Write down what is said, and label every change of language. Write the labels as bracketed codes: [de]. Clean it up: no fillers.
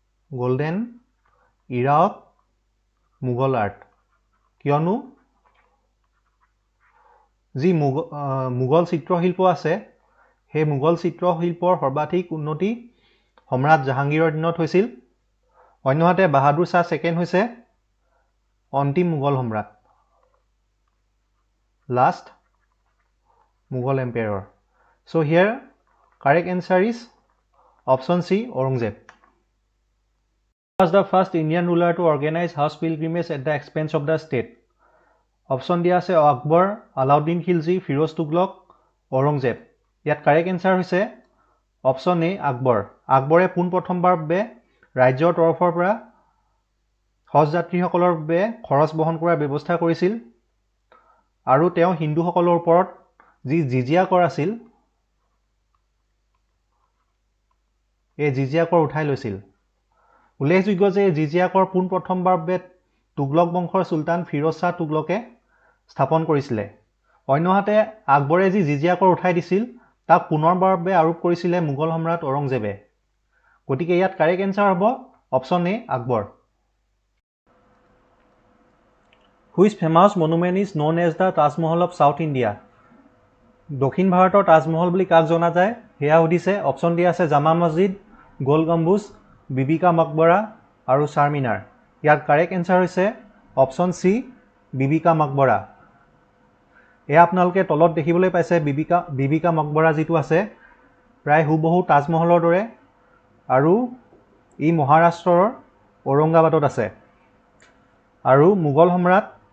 [en] golden era of Mughal art, [as] কিয়নো যি মোগল চিত্ৰশিল্প আছে সেই মোগল চিত্ৰশিল্পৰ সৰ্বাধিক উন্নতি সম্ৰাট জাহাংগীৰৰ দিনত হৈছিল। অন্যহাতে বাহাদুৰ শ্বাহ ছেকেণ্ড হৈছে অন্তিম মোগল সম্ৰাট, [en] Last Mughal empire. So here correct answer is option C Aurangzeb. Who was the first Indian ruler to organize house pilgrimage at the expense of the state? [as] Option দিয়া আছে আকবৰ, আলাউদ্দিন খিলজী, ফিৰোজ তুগলক, ঔৰংজেব। ইয়াত কাৰেক্ট এনচাৰ হৈছে অপশ্যন এ আকবৰ। আকবৰে পোনপ্ৰথমবাৰৰ বাবে ৰাজ্যৰ তৰফৰ পৰা হজ যাত্ৰীসকলৰ বাবে খৰচ বহন কৰাৰ ব্যৱস্থা কৰিছিল, আৰু তেওঁ হিন্দুসকলৰ ওপৰত যি জিজিয়া কৰ আছিল এই জিজিয়া কৰ উঠাই লৈছিল। উল্লেখযোগ্য যে জিজিয়া কৰ পোনপ্ৰথমবাৰৰ বাবে তুগলক বংশৰ চুলতান ফিৰোজ শ্বাহ তুগলকে স্থাপন কৰিছিলে। অন্যহাতে আকবৰে যি জিজিয়া কৰ উঠাই দিছিল তাক পুনৰবাৰৰ বাবে আৰোপ কৰিছিলে মোগল সম্ৰাট ঔৰংজেবে। গতিকে ইয়াত কাৰেক্ট এনচাৰ হ'ব option A Akbar. [en] Which famous monument is known as the Taj Mahal of South India? [as] দক্ষিণ ভাৰতৰ তাজমহল বুলি কাক জনা যায় সেয়া সুধিছে। অপশ্যন দিয়া আছে জামা মছজিদ, গোল গম্বুজ, বিবি কা মকবৰা আৰু চাৰমিনাৰ। ইয়াত কাৰেক্ট এনচাৰ হৈছে অপশ্যন চি বিবি কা মকবৰা। এয়া আপোনালোকে তলত দেখিবলৈ পাইছে বিবি কা মকবৰা যিটো আছে প্ৰায় হুবহু তাজমহলৰ দৰে, আৰু ই মহাৰাষ্ট্ৰৰ ঔৰংগাবাদত আছে। আৰু মোগল সম্ৰাট